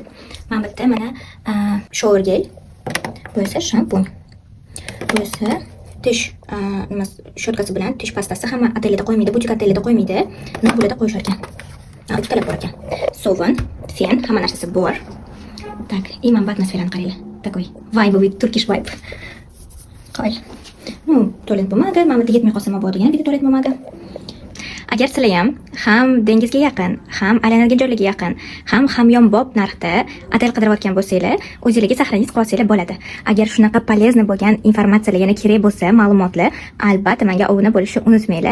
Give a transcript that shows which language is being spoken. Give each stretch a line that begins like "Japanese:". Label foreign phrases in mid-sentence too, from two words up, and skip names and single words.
Uzbek: Men bitta mana
English: shower gel,
Uzbek: bu esa shampun. Bu esa tish nima shotkasi bilan tish pastasi. Hamma otelda qo'ymaydi, butik otelda qo'ymaydi. Naqulada qo'yishar ekan. Ikkitalab bor ekan. Sovun, fen, hamma narsasi bor. Tak, imam atmosferani qaranglar.
English: Такой vibe, Turkish vibe.
Uzbek: Qo'y. Tualet bo'lmadi. Men bitta yetmay qolsam bo'ladi, yana bitta tualet bo'lmadi. Agar sizlar ham dengizga yaqin, ham aylanadigan joylarga yaqin, ham hamyonbop narxda otel qidirayotgan bo'lsanglar, o'zingizga saqlangiz qolsanglar bo'ladi. Agar shunaqa полезный bo'lgan informatsiyalar yana kerak bo'lsa, ma'lumotlar, albatta menga obuna bo'lishni unutmanglar.